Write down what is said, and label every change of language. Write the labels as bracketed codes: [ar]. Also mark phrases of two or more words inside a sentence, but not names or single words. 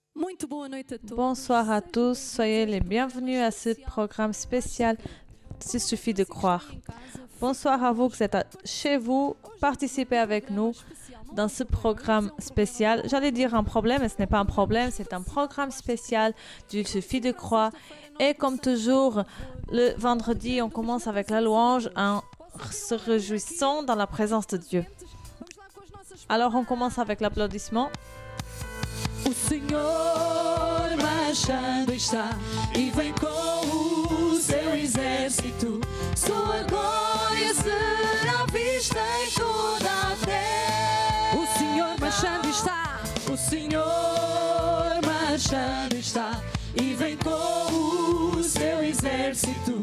[pt] Muito boa noite a todos. [fr] Bonsoir à tous, soyez les bienvenus à ce programme spécial Il suffit de croire. Bonsoir à vous qui êtes chez vous, participez avec nous dans ce programme spécial. J'allais dire un problème, mais ce n'est pas un problème, c'est un programme spécial du Il suffit de croire. Et comme toujours, le vendredi, on commence avec la louange en se réjouissant dans la présence de Dieu. Alors on commence avec l'applaudissement. [pt] O Senhor marchando está e vem com o seu exército. Sua glória será vista em toda a terra. O Senhor marchando está, o Senhor marchando está e vem com o seu exército.